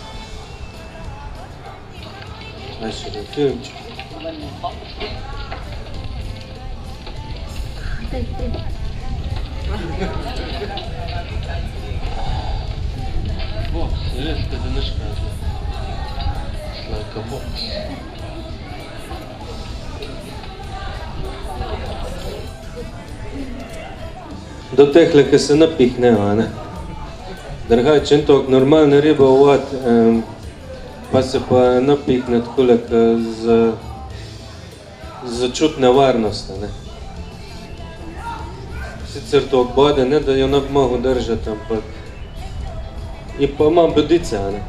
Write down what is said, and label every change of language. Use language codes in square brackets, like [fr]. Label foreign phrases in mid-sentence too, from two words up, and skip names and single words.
[sl] Aj še da filmček. Box, res kot ena škatla. [en] Like a box. [sl] Do tehle, ki se napihnejo, ne. Drugače, en tok normalne ribe v vod, pa se pa napihne takole, za čut nevarnosti, ne. Sicer tok bode, ne da jo ne bi mogel držati, ampak je pa imam bodice, ne.